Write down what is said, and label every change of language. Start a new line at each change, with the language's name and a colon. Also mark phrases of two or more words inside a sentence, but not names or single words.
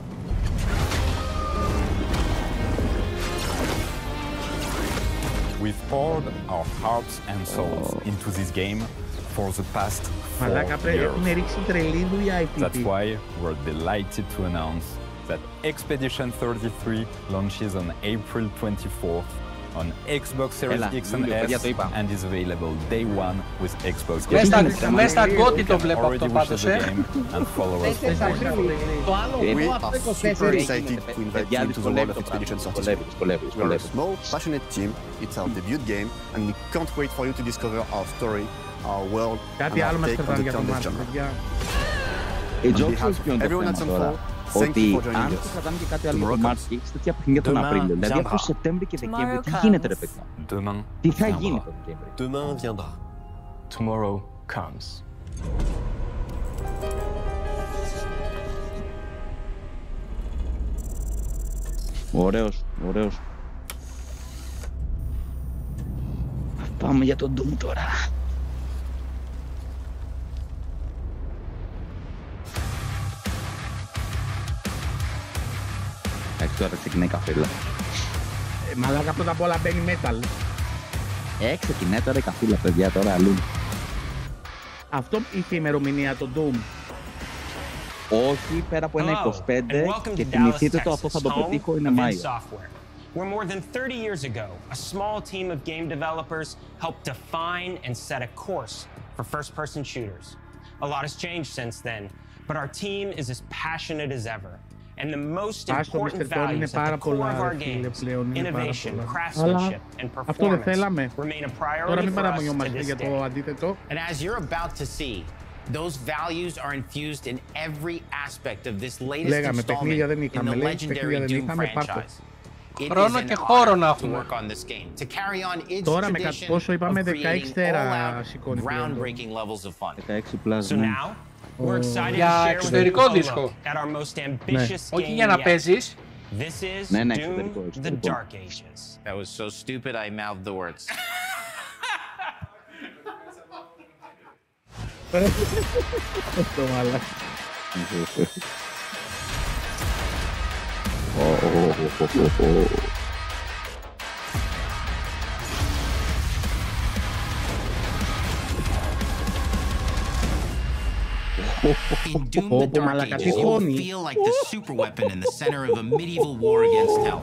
English: We've poured our hearts and souls into this game for the past 4 years. That's why we're delighted to announce that Expedition 33 launches on April 24th on Xbox Series X and S and is available day one with Xbox Game Pass.
Greek: Μέσα στα γκότι το βλέπω αυτό πάντως,
English: And follow us. We're super excited to invite you to the world of Expedition 33. We're a small, passionate team. It's our debut game, and we can't wait for you to discover our story, our world, and our take on the turn-based genre. Everyone at Sunfall,
Greek: ότι αν το κρατάμε και κάτι άλλο για το March και έχεις τέτοια παιχνίδια τον Απρίλιο, δηλαδή από Σεπτέμβρη και Δεκέμβρη, τι γίνεται ρε παιδιά, τι θα γίνει το Δεκέμβρη.
French: Demain viendra.
English: Tomorrow comes.
Greek: Ωραίος, ωραίος. Πάμε για τον Doom τώρα. Εντάξει, τώρα ξεκινάει η καφέλα. Μαλάκα, πρώτα απ' όλα μπαίνει metal. Ξεκινάει τώρα η καφούλα, παιδιά, τώρα αλλού. Αυτό είχε ημερομηνία το Doom. Όχι, πέρα από ένα 25 και θυμηθείτε το, αυτό θα το πετύχω, είναι Μάιο.
English: Where more than 30 years ago, a small team of game developers helped define and set a course for first-person shooters. A lot has changed since then, but our team is as passionate as ever. And the most important values at the core of our games, innovation, craftsmanship, and performance, remain a priority for us to this day. And as you're about to see, those values are infused in every aspect of this latest installment in the legendary Doom franchise.
Greek: Χρόνο και χώρο να έχουμε. Τώρα με κάτι πόσο είπαμε 16 τέρα σηκώνει. Για εξωτερικό δίσκο. Ναι. Όχι για να παίζεις. Ναι, ναι, εξωτερικό.
English: That was so stupid I mouthed the words.
Greek: Αυτό μάλλον.
English: In Doom the Dark Ages, you will feel like the superweapon in the center of a medieval war against hell.